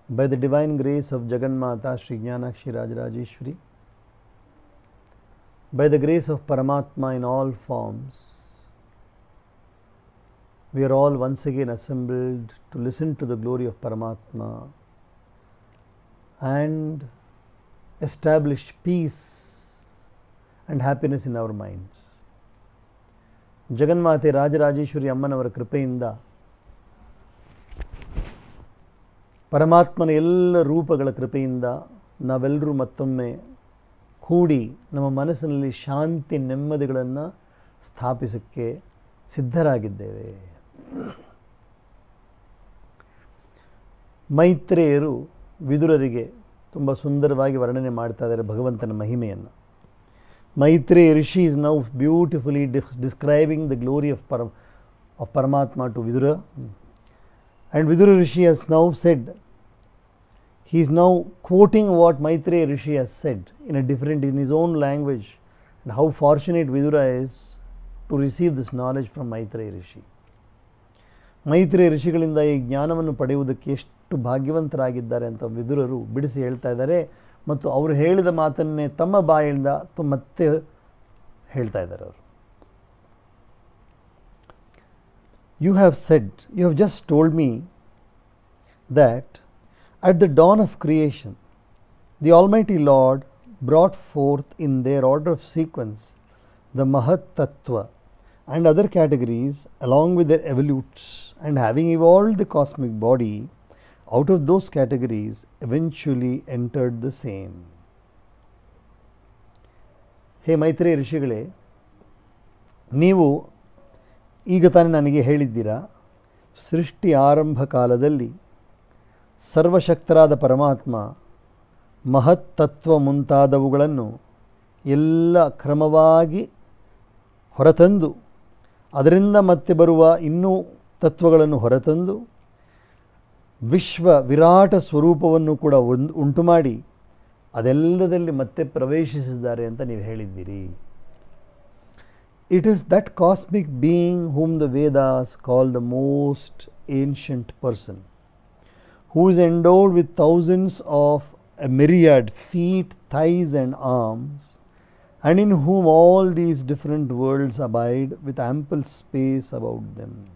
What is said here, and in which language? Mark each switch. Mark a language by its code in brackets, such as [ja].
[en] by the divine grace of Jagannmata Sri Jnanakshi Rajarajeshwari, by the grace of Paramatma in all forms, we are all once again assembled to listen to the glory of Paramatma and establish peace and happiness in our minds. [kn] ಜಗನ್ಮಾತೆ ರಾಜರಾಜೇಶ್ವರಿ ಅಮ್ಮನವರ ಕೃಪೆಯಿಂದ ಪರಮಾತ್ಮನ ಎಲ್ಲ ರೂಪಗಳ ಕೃಪೆಯಿಂದ ನಾವೆಲ್ಲರೂ ಮತ್ತೊಮ್ಮೆ ಕೂಡಿ ನಮ್ಮ ಮನಸ್ಸಿನಲ್ಲಿ ಶಾಂತಿ ನೆಮ್ಮದಿಗಳನ್ನು ಸ್ಥಾಪಿಸಕ್ಕೆ ಸಿದ್ಧರಾಗಿದ್ದೇವೆ. ಮೈತ್ರೇಯರು ವಿದುರರಿಗೆ ತುಂಬ ಸುಂದರವಾಗಿ ವರ್ಣನೆ ಮಾಡ್ತಾ ಇದ್ದಾರೆ ಭಗವಂತನ ಮಹಿಮೆಯನ್ನು. [en] Maitreya Rishi is now beautifully describing the glory of Paramatma to Vidura. And Vidura Rishi has now said, he is now quoting what Maitreya Rishi has said in his own language, and how fortunate Vidura is to receive this knowledge from Maitreya Rishi. [kn] Maitreya Rishiಗಳಿಂದ ಈ ಜ್ಞಾನವನ್ನು ಪಡೆಯುವುದಕ್ಕೆ ಎಷ್ಟು ಭಾಗ್ಯವಂತರಾಗಿದ್ದಾರೆ ಅಂತ ವಿದುರರು ಬಿಡಿಸಿ ಹೇಳ್ತಾ ಇದ್ದಾರೆ. ಮತ್ತು ಅವರು ಹೇಳಿದ ಮಾತನ್ನೇ ತಮ್ಮ ಬಾಯಿಂದ ಮತ್ತೆ ಹೇಳ್ತಾ ಇದ್ದಾರೆ ಅವರು. [en] You have just told me that at the dawn of creation, the Almighty Lord brought forth in their order of sequence the Mahat Tattva and other categories along with their evolutes, and having evolved the cosmic body, out of those categories eventually entered the same. [kn] ಹೇ ಮೈತ್ರೇಯ ಋಷಿಗಳೇ, ನೀವು ಈಗ ತಾನೇ ನನಗೆ ಹೇಳಿದ್ದೀರಾ, ಸೃಷ್ಟಿ ಆರಂಭ ಕಾಲದಲ್ಲಿ ಸರ್ವಶಕ್ತರಾದ ಪರಮಾತ್ಮ ಮಹತ್ತತ್ವ ಮುಂತಾದವುಗಳನ್ನು ಎಲ್ಲ ಕ್ರಮವಾಗಿ ಹೊರತಂದು, ಅದರಿಂದ ಮತ್ತೆ ಬರುವ ಇನ್ನೂ ತತ್ವಗಳನ್ನು ಹೊರತಂದು ವಿಶ್ವ ವಿರಾಟ ಸ್ವರೂಪವನ್ನು ಕೂಡ ಉಂಟು ಮಾಡಿ ಅದೆಲ್ಲದಲ್ಲಿ ಮತ್ತೆ ಪ್ರವೇಶಿಸಿದ್ದಾರೆ ಅಂತ ನೀವು ಹೇಳಿದ್ದೀರಿ. [en] It is that cosmic being whom the Vedas call the most ancient person, who is endowed with thousands of a myriad feet, thighs and arms, and in whom all these different worlds abide with ample space about them.